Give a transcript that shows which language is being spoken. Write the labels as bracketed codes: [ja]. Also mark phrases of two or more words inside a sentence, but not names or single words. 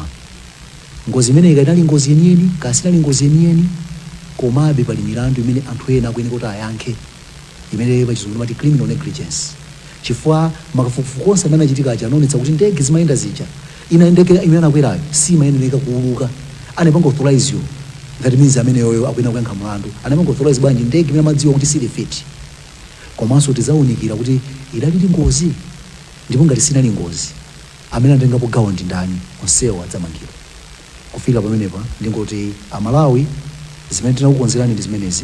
[ny] Ngozi imene ikanali ngozi yeniyeni kasinali ngozi yeniyeni komabe pali milandu imene anthu ena akuyenera kuti ayankhe imene pachizungu timati [en] criminal negligence. [ny] Chifukwa makafukufuku onse amene achitika aja anaonetsa kuti ndege zimayenda zija inayendekera imene anakwerayo simayenera kuuluka. Anapanga [en] authorize you, that means [ny] amene yoyo akuyenera kuyankha mlandu. Anapanga authorize bwanji ndege imene amadziwa kuti sili fit. Komanso tizaunikira kuti idalili ngozi ndipo ngati sinali ngozi amene anatengapo gawo ndi ndani, onsewo adzamangidwa. Kufika pamenepa ndingoti Amalawi zimene tinakukonzerani ndi zimenezi.